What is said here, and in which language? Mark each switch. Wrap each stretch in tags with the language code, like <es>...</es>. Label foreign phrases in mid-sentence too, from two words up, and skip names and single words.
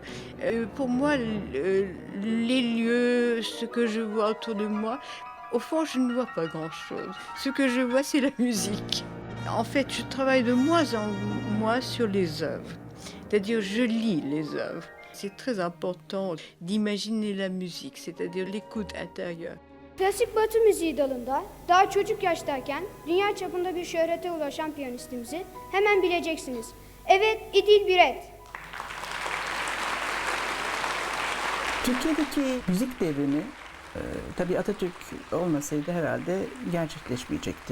<fr>Pour moi, les lieux, ce que je vois autour de moi, au fond, je ne vois pas grand-chose. Ce que je vois, c'est la musique. En fait, je travaille de moins en moins sur les œuvres. C'est-à-dire, je lis les œuvres. C'est très important d'imaginer la musique, c'est-à-dire l'écoute intérieure.</fr> <tr>Klasik Batı müziği dalında daha çocuk yaştayken dünya çapında bir şöhrete ulaşan piyanistimizi hemen bileceksiniz. Evet, İdil Biret. Türkiye'deki müzik devrimi tabii Atatürk olmasaydı herhalde gerçekleşmeyecekti.</tr>